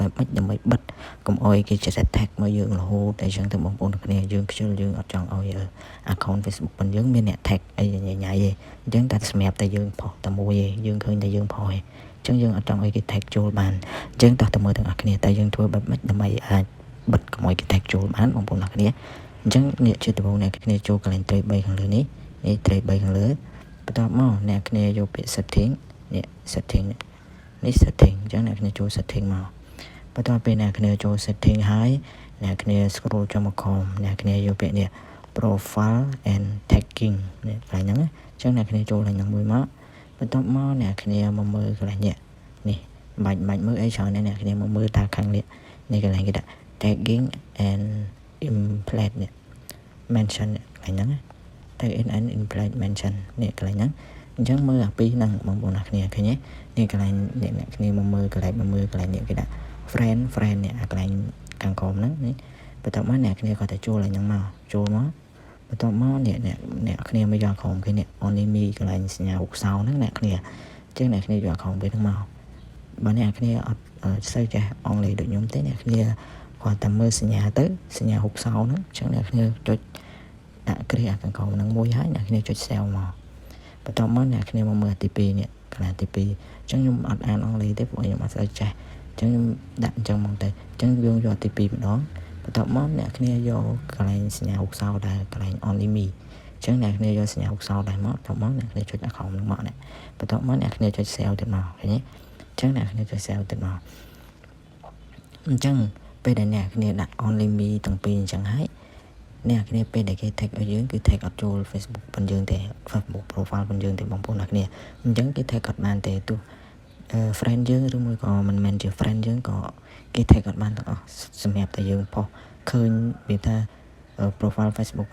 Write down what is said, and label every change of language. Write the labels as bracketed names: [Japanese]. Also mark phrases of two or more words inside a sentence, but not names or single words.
[Khmer] បម៉េចដើម្បីបិទកុំអោយគេចេះតែ tag មកយើងរហូតតែអញ្ចឹងទៅបងប្អូនអ្នកគ្នាយើងខ្ជិលយើងអត់ចង់ឲ្យ [English] account Facebook [Khmer] ប៉ុនយើងមានអ្នក tag អីញ៉ៃទេអញ្ចឹងតែសម្រាប់តែយើងផុសតែមួយទេយើងឃើញតែយើងផុសទេអញ្ចឹងយើងអត់ចង់ឲ្យគេ tag ចូលបានអញ្ចឹងតោះតែមើលទាំងអស់គ្នាតែយើងធ្វើបែបម៉េចដើម្បីអាចបិទកុំឲ្យគេ tag ចូលបានបងប្អូនអ្នកគ្នាអញ្ចឹងនេះជាដំបូងអ្នកគ្នាចូលកន្លែង 3 ខាងលើនេះ 3 ខាងលើបន្ទាប់មកអ្នកគ្នាយកពាក្យ setting នេះ setting នេះ setting អញ្ចឹងអ្នកគ្នាចូល setting មកបន្ទាប់ពេលអ្នកគ្នាចូល setting ហើយអ្នកគ្នា scroll ចុះមកក្រោមអ្នកគ្នាយកពាក្យនេះ [English] profile and tagging [Khmer] នេះកន្លែងហ្នឹងអញ្ចឹងអ្នកគ្នាចូលកន្លែងហ្នឹងមួយមកបន្ទាប់មកអ្នកគ្នាមកមើលកន្លែងនេះបាច់មើលអីច្រើនអ្នកគ្នាមកមើលតាខាងនេះកន្លែងគេដាក់ [English] tagging and implant [Khmer] នេះ mention កន្លែងហ្នឹង [English] tag in and implant mention [Khmer] នេះកន្លែងហ្នឹងអញ្ចឹងមើលអាពីរហ្នឹងបងប្អូនអ្នកគ្នាឃើញទេនេះកន្លែងអ្នកគ្នាមកមើលកន្លែងនេះគេដាក់ friend នេះអាកន្លែង ខាងក្រោមហ្នឹងនេះបន្ទាប់មកអ្នកគ្នាគាត់ទៅចូលកន្លែងហ្នឹងមកចូលមកបន្ទាប់មកអ្នកគ្នាមកយកក្រោមគេនេះ [English] only me [Khmer] កន្លែងសញ្ញារូបសោហ្នឹងអ្នកគ្នាអញ្ចឹងអ្នកគ្នាយកក្រោមពេលហ្នឹងមកបើអ្នកគ្នាអត់សូវចេះអង់គ្លេសដូចខ្ញុំទេអ្នកគ្នាគាត់តែមើលសញ្ញាទៅសញ្ញារូបសោហ្នឹងអញ្ចឹងអ្នកគ្នាចុចដាក់គ្រាខាងក្រោមហ្នឹងមួយហើយអ្នកគ្នាចុច save មកបន្ទាប់មកអ្នកគ្នាមក មើលទី2នេះកន្លែងទី2អញ្ចឹងខ្ញុំអត់អានអង់គ្លេសទេព្រោះខ្ញុំអត់សូវចេះអញ្ចឹងខ្ញុំដាក់អញ្ចឹងមកទៅអញ្ចឹងយើងយកទី2ម្ដងបន្ទាប់មកអ្នកគ្នាយកកន្លែងសញ្ញារូបសោដែរកន្លែង [English] only me [Khmer] អញ្ចឹងអ្នកគ្នាយកសញ្ញារូបសោដែរមកបន្ទាប់មកអ្នកគ្នាចុចអាក្រោមនឹងមកនេះបន្ទាប់មក អ្នកគ្នាចុច save ទៀតមកឃើញទេអញ្ចឹងអ្នកគ្នាចុច save ទៀតមកអញ្ចឹងពេលដែលអ្នកគ្នាដាក់ [English] only me [Khmer] ទាំងពីរអញ្ចឹងហើយអ្នកគ្នាពេលដែលគេ tag ឲ្យយើងគឺ tag អត់ចូល Facebook ប៉ុនយើងទេ [English] Facebook profile [Khmer] ប៉ុនយើងទេ បងប្អូនអ្នកគ្នាអញ្ចឹងគេ tag អត់បានទេទោះfriend យើងឬមួយក៏មិនមែនជា friend យើងក៏គេ tag អត់បានទាំងអស់សម្រាប់តែយើងផុសឃើញវាថា [English] profile Facebook